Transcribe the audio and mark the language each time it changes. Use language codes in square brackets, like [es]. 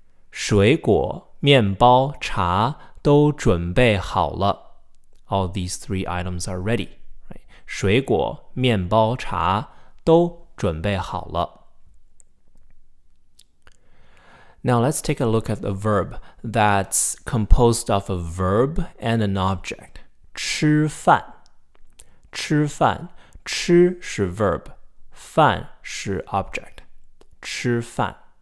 [zh] 水果、面包、茶都准备好了. [en] All these three items are ready. [zh] 水果、面包、茶都准备好了. [en] Now let's take a look at the verb that's composed of a verb and an object. [zh] 吃饭.吃饭.吃是 verb. 饭是 object. 吃饭.